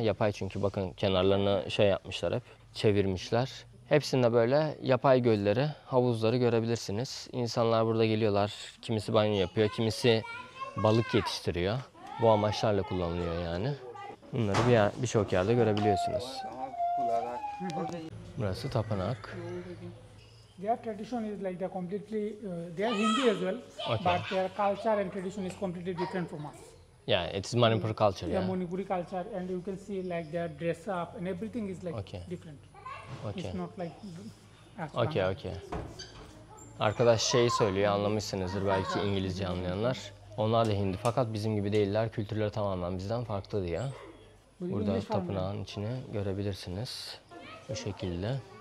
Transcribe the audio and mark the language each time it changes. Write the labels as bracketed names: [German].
[Turkish] Yapay çünkü bakın kenarlarını şey yapmışlar hep, çevirmişler. Hepsinde böyle yapay gölleri, havuzları görebilirsiniz. İnsanlar burada geliyorlar, kimisi banyo yapıyor, kimisi balık yetiştiriyor. Bu amaçlarla kullanılıyor yani. Bunları birçok yerde görebiliyorsunuz. Burası tapınak. [English] Their tradition is like they are Hindi as well, Okay. but their culture and tradition is completely different from us. Yeah, it's Manipur culture. Yeah, Yeah. Manipuri culture, and you can see like their dress up and everything is like Okay. different. Okay. It's not like as Okay, okay. [Turkish] Arkadaş şeyi söylüyor, anlamışsınızdır belki İngilizce anlayanlar. Onlar da Hindi fakat bizim gibi değiller. Kültürleri tamamen bizden farklı diye. Burada tapınağın içini görebilirsiniz. Bu şekilde.